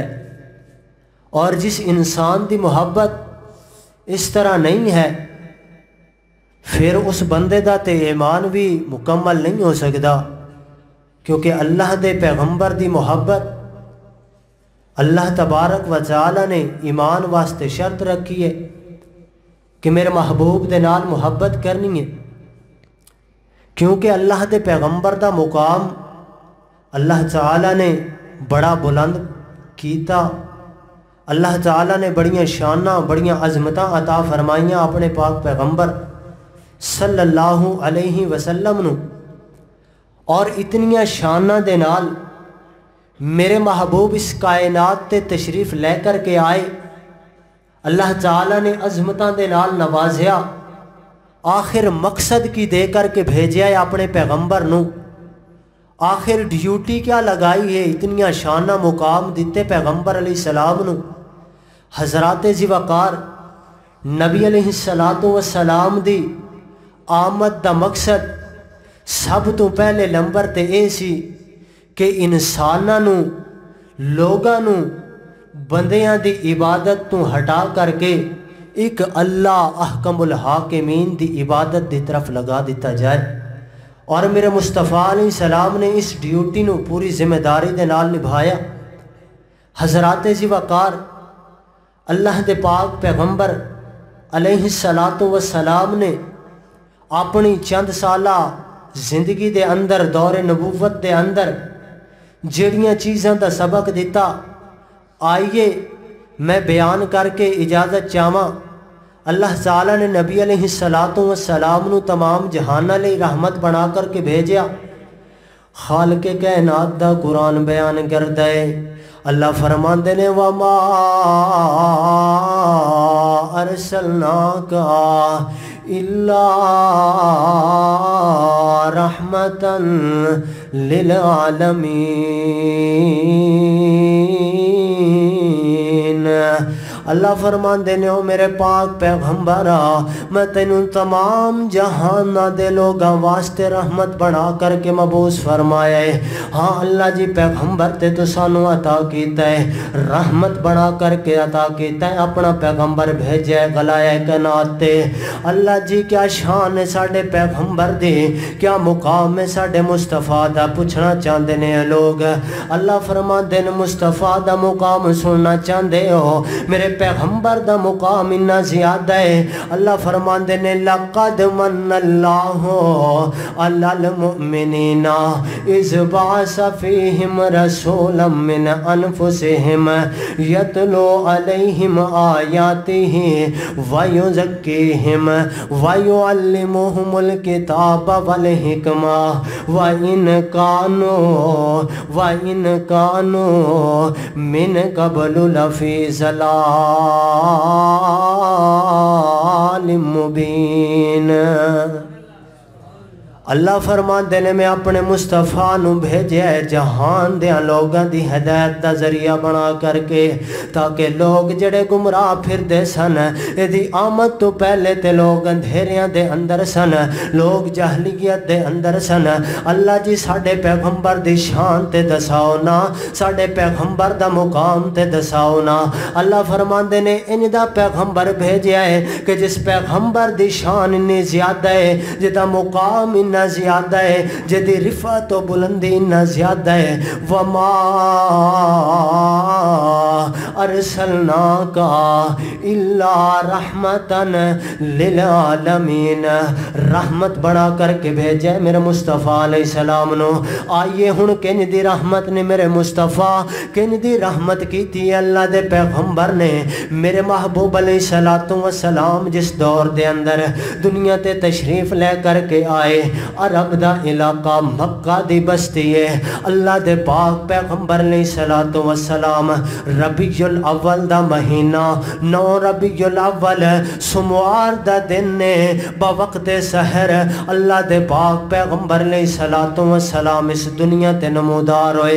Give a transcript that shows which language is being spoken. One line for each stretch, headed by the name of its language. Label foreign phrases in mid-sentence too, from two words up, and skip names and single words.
Punjabi: اور جس انسان دی محبت اس طرح نہیں ہے پھر اس بندے دا تے ایمان بھی مکمل نہیں ہو سکتا، کیونکہ اللہ دے پیغمبر دی محبت اللہ تبارک و تعالی نے ایمان واسطے شرط رکھی ہے کہ میرے محبوب دے نال محبت کرنی ہے. کیونکہ اللہ دے پیغمبر دا مقام اللہ تعالی نے بڑا بلند کیتا. اللہ تعالی نے بڑیاں شاناں، بڑیاں عظمتاں عطا فرمائیاں اپنے پاک پیغمبر
Arabic: صلی اللہ علیہ وسلم
Punjabi: نو. اور اتنیاں شاناں دے نال میرے محبوب اس کائنات تے تشریف لے کر کے آئے. اللہ تعالیٰ نے عظمتاں دے نال نوازیا، آخر مقصد کی دے کر کے بھیجیا ہے اپنے پیغمبر نو. آخر ڈیوٹی کیا لگائی ہے، اتنیاں شانہ مقام دیتے پیغمبر علیہ السلام نو. حضرات ذی وقار، نبی علیہ السلام دی آمد دا مقصد سب تو پہلے نمبر تے اے سی کہ انساناں نو، لوگاں نو بندیاں دی عبادت تو ہٹا کر کے ایک اللہ
Arabic: احکم الحاکمین
Punjabi: دی عبادت دی طرف لگا دیتا جائے. اور میرے مصطفیٰ علیہ السلام نے اس ڈیوٹی نو پوری ذمہ داری دے نال نبھایا. حضرات ذی وقار، اللہ دے پاک پیغمبر علیہ السلام نے اپنی چند سالہ زندگی دے اندر، دور نبوت دے اندر جڑیاں چیزاں دا سبق دیتا، آئیے میں بیان کر کے اجازت چاہواں. اللہ تعالیٰ نے نبی علیہ السلام نو تمام جہانہ لئی رحمت بنا کر کے بھیجیا. خالق کائنات دا قرآن بیان کردا ہے. اللہ فرماندے نے
Arabic: وَمَا أَرْسَلْنَاكَ إِلَّا رَحْمَةً لِلْعَالَمِينَ.
Punjabi: اللہ فرماندے نے او میرے پاک پیغمبرہ، میں تینوں تمام جہانہ دے لوگاں واسطے رحمت بنا کر کے مبعوث فرمایا ہے. ہاں اللہ جی پیغمبر تے تو سانو عطا کیتا ہے، رحمت بنا کر کے عطا کیتا ہے، اپنا پیغمبر بھیجا ہے غلائے کائنات تے. اللہ جی کیا شان ہے ساڈے پیغمبر دی، کیا مقام ہے ساڈے مصطفیٰ دا، پوچھنا چاہندے نے لوگ. اللہ فرماندے نے مصطفیٰ دا مقام سننا چاہندے ہو، میرے پیغمبر دا مقام اننا زیادہ ہے۔ اللہ فرماندے نے
Arabic: لَقَدْ مَنَّ اللَّهُ عَلَى الْمُؤْمِنِينَ إِذْ بَعَثَ فِيهِمْ رَسُولًا مِّنْ أَنفُسِهِمْ يَتْلُو عَلَيْهِمْ آيَاتِهِ وَيُزَكِّيهِمْ وَيُعَلِّمُهُمُ الْكِتَابَ وَالْحِكْمَةَ وَإِنْ كَانُوا مِنْ قَبْلُ لَفِي ضَلَالٍ مُبِينٍ۔
Punjabi: اللہ فرماندے نے میں اپنے مصطفیٰ نو بھیجے جہان دیاں لوگاں دی ہدایت دا ذریعہ بنا کر کے، تاکہ لوگ جڑے گمراہ پھر دے سن، ایدی آمد تو پہلے تے لوگ اندھیریاں دے اندر سن، لوگ جہلیت دے اندر سن۔ اللہ جی ساڑے پیغمبر دی شان تے دساؤ نا، ساڑے پیغمبر دا مقام تے دساؤ نا۔ اللہ فرماندے نے ان دا پیغمبر بھیجے ہے کہ جس پیغمبر دی شان انی زیادہ ہے، جدا مقام انی زیادہ ہے، جدی رفعت و بلندی انہا زیادہ ہے۔
Arabic: وَمَا أَرْسَلْنَاكَ إِلَّا رَحْمَةً لِلْعَالَمِينَ،
Punjabi: رحمت بنا کر کے بھیجے میرے مصطفیٰ علیہ السلام نو۔ آئیے ہن کنج دی رحمت نے میرے مصطفیٰ کنج دی رحمت کی تھی اللہ دے پیغمبر نے۔ میرے محبوب علیہ السلام جس دور دے اندر دنیا تے تشریف لے کر کے آئے، عرب دا علاقہ مکہ دی بستی ہے، اللہ دے پاک پیغمبر علیہ السلام ربیع الاول دا مہینہ 9 ربیع الاول سموار دا دن نے بوقت سحر اللہ دے پاک پیغمبر علیہ السلام اس دنیا تے نمودار ہوئے۔